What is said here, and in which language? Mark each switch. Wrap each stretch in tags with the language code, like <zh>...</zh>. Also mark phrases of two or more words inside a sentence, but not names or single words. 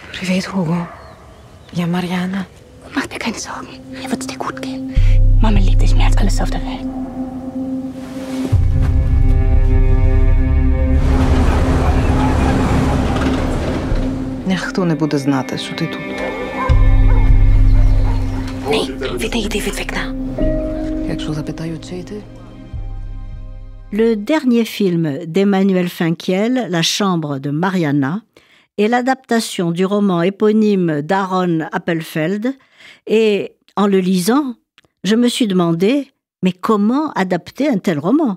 <de>Du weet, Hugo. Ja, Mariana. Mach dir keine Sorgen. Hier wird's dir gut gehen. Mama liebt dich mehr als alles auf der Welt.</de> <uk>Ніхто не буде знати, що ти тут. Ні, йди від вікна. Якщо запитають, чий ти?</uk> <fr>Le dernier film d'Emmanuel Finkiel, La chambre de Mariana, est l'adaptation du roman éponyme d'Aaron Appelfeld. Et en le lisant, je me suis demandé, mais comment adapter un tel roman ?</fr>